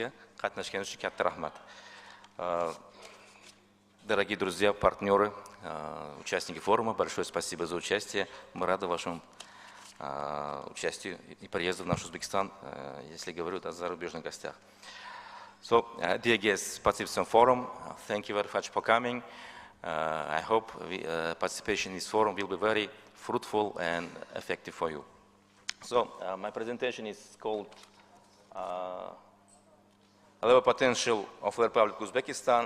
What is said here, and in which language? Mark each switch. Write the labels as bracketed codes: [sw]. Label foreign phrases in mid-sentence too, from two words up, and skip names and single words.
[uz] Qatnashganingiz uchun katta rahmat. [ru] Дорогие друзья, партнеры, участники форума, большое спасибо за участие. Мы рады вашему участию и приезду в наш Узбекистан, если говорю о зарубежных гостях. [en] So, dear guests, participants in forum, thank you very much for coming. I hope participation in this forum will be very fruitful and effective for you. So, my presentation is called Labour Potential of the Republic of Uzbekistan.